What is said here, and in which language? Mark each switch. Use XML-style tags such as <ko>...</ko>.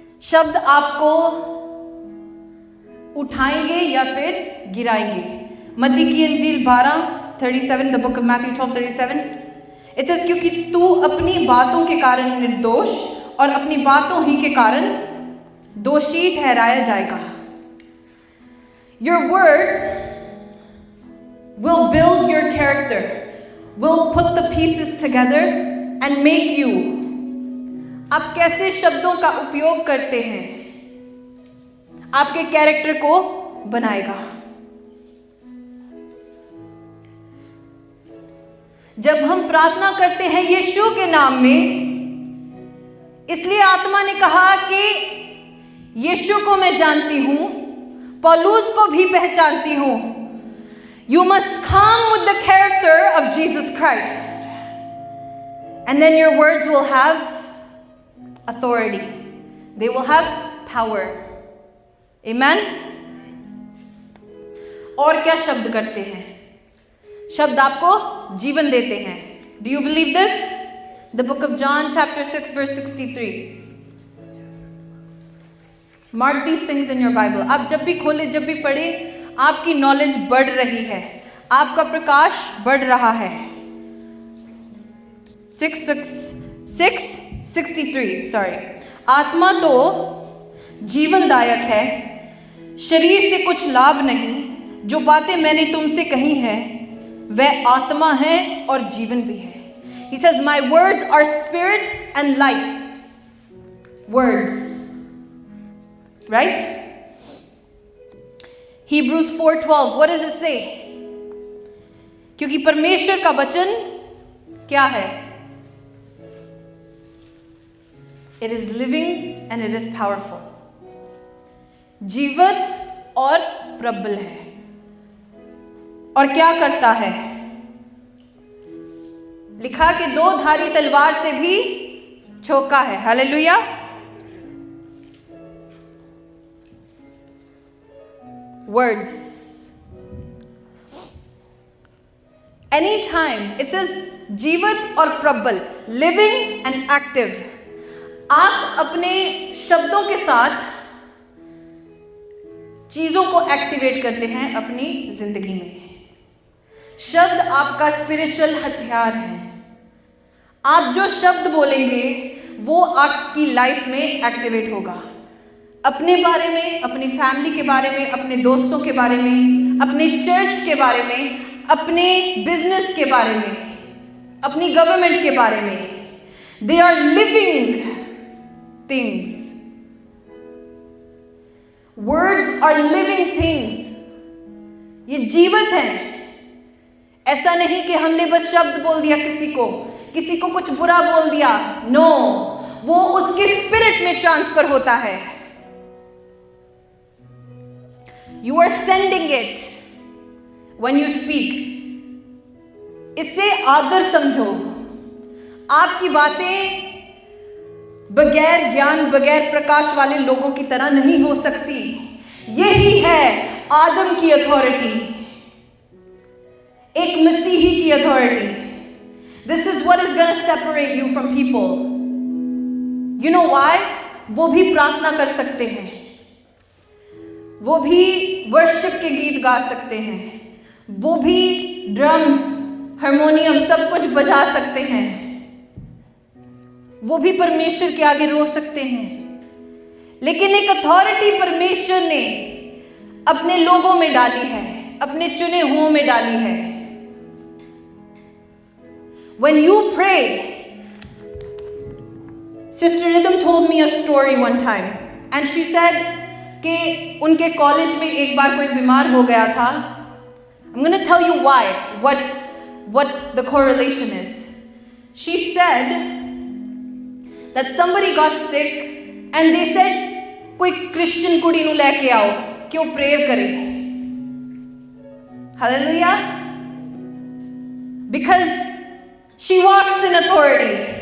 <hi>शब्द आपको उठाएंगे या फिर गिराएंगे. मत्ती की इंजील 12:37,</hi> <en>the book of Matthew 12:37, it says</en> <hi>क्योंकि तू अपनी बातों के कारण निर्दोष और अपनी बातों ही के कारण दोषी ठहराया जाएगा.</hi> <en>Your words will build your character, will put the pieces together and make you.</en> <hi>आप कैसे शब्दों का उपयोग करते हैं, आपके कैरेक्टर को बनाएगा. जब हम प्रार्थना करते हैं यीशु के नाम में, इसलिए आत्मा ने कहा कि यीशु को मैं जानती हूं, पौलुस को भी पहचानती हूं.</hi> <en>You must come with the character of Jesus Christ, and then your words will have authority. They will have power. Amen.</en> <hi>और क्या शब्द करते हैं? शब्द आपको जीवन देते हैं.</hi> <en>Do you believe this? The book of John chapter 6 verse 63. Mark these things in your Bible.</en> <hi>आप जब भी खोले, जब भी पढ़े, आपकी नॉलेज बढ़ रही है, आपका प्रकाश बढ़ रहा है.</hi> <en>6:63 sorry.</en> <hi>आत्मा तो जीवनदायक है, शरीर से कुछ लाभ नहीं, जो बातें मैंने तुमसे कही हैं वह आत्मा है और जीवन भी है.</hi> <en>He says, my words are spirit and life. Words. Right? Hebrews 4:12. What does it say?</en> <hi>क्योंकि परमेश्वर का वचन क्या है?</hi> <en>It is living and it is powerful.</en> <hi>जीवित और प्रबल है. और क्या करता है? लिखा कि दो धारी तलवार से भी छोका है. Hallelujah.</hi> <en>Words. Anytime it says</en> <hi>जीवित और प्रबल,</hi> <en>living and active.</en> <hi>आप अपने शब्दों के साथ चीजों को एक्टिवेट करते हैं अपनी जिंदगी में. शब्द आपका स्पिरिचुअल हथियार है. आप जो शब्द बोलेंगे वो आपकी लाइफ में एक्टिवेट होगा. अपने बारे में, अपनी फैमिली के बारे में, अपने दोस्तों के बारे में, अपने चर्च के बारे में, अपने बिजनेस के बारे में, अपनी गवर्नमेंट के बारे में.</hi> <en>They are living things. Words are living things.</en> <hi>ये जीवित है. ऐसा नहीं कि हमने बस शब्द बोल दिया, किसी को कुछ बुरा बोल दिया. नो, वो उसके स्पिरिट में ट्रांसफर होता है.</hi> <en>You are sending it when you speak.</en> <hi>इससे आदर समझो. आपकी बातें बगैर ज्ञान, बगैर प्रकाश वाले लोगों की तरह नहीं हो सकती. यही है आदम की अथॉरिटी, एक मसीही की authority.</hi> <en>This is what is going to separate you from people. You know why?</en> <hi>वो भी प्रार्थना कर सकते हैं, वो भी वर्शिप के गीत गा सकते हैं, वो भी ड्रम्स, हारमोनियम सब कुछ बजा सकते हैं, वो भी परमेश्वर के आगे रो सकते हैं. लेकिन एक अथॉरिटी परमेश्वर ने अपने लोगों में डाली है, अपने चुने हुओं में डाली है.</hi> <en>When you pray, Sister Rhythm told me a story one time, and she said</en> <hi>कि उनके कॉलेज में एक बार कोई बीमार हो गया था.</hi> <en>I'm going to tell you why, what the correlation is. She said that somebody got sick and they said</en> <hi>कोई क्रिश्चियन कुड़ी नू लेके आओ कि वो प्रेयर करे.</hi> <en>Hallelujah. Because she walks in authority.</en>